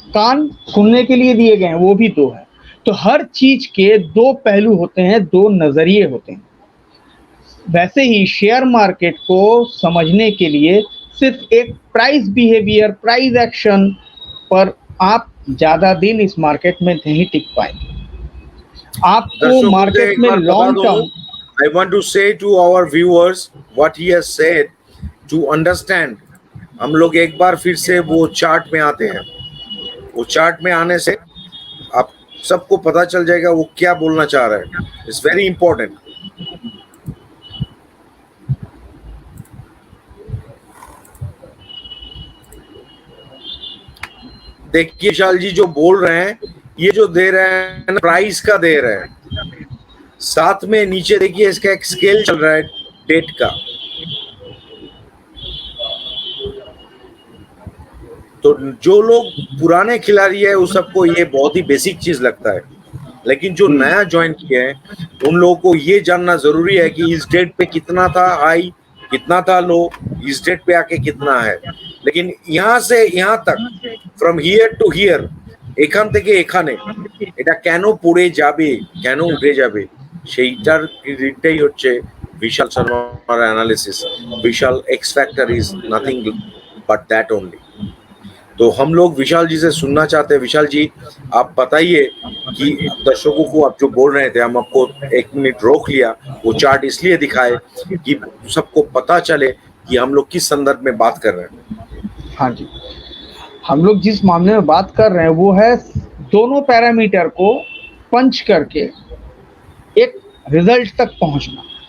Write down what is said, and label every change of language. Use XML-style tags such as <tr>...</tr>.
<hi>कान सुनने के लिए दिए गए हैं, वो भी 2 हैं. तो हर चीज के 2 पहलू होते हैं, 2 नजरिए होते हैं. वैसे ही शेयर मार्केट को समझने के लिए सिर्फ एक प्राइस बिहेवियर, प्राइस एक्शन पर आप ज्यादा दिन इस मार्केट में नहीं टिक पाएंगे. आपको मार्केट में long term,</hi> <en>I want to say to our viewers what he has said to understand.</en> <hi>हम लोग एक बार फिर से वो चार्ट में आते हैं. वो चार्ट में आने से आप सबको पता चल जाएगा वो क्या बोलना चाह रहा है.</hi> <en>It's very important.</en> <hi>देखिए विशाल जी जो बोल रहे हैं, ये जो दे रहे हैं प्राइस का दे रहे हैं, साथ में नीचे देखिए इसका एक स्केल चल रहा है डेट का. तो जो लोग पुराने खिलाड़ी है उस सबको ये बहुत ही बेसिक चीज लगता है, लेकिन जो नया ज्वाइन किया है उन लोगों को ये जानना जरूरी है कि इस डेट पे कितना था हाई, कितना था लो, इस डेट पे आके कितना है. लेकिन यहाँ से यहाँ तक,</hi> <en>from here to here,</en> <bn>এখান থেকে এখানে এটা কেন পড়ে যাবে, কেন উঠে যাবে, সেইটার ক্রেডিটটাই হচ্ছে</bn> <en>Vishal Sharma analysis. Vishal X Factor is nothing but that only.</en> <hi>तो हम लोग विशाल जी से सुनना चाहते हैं। विशाल जी, आप बताइए कि दर्शकों को आप जो बोल रहे थे, हम आपको 1 मिनट रोक लिया, वो चार्ट इसलिए दिखाए कि सबको पता चले कि हम लोग किस संदर्भ में बात कर रहे हैं। हाँ जी, हम लोग जिस मामले में बात कर रहे हैं वो है दोनों पैरामीटर को पंच करके एक रिजल्ट तक पहुंचना।</hi>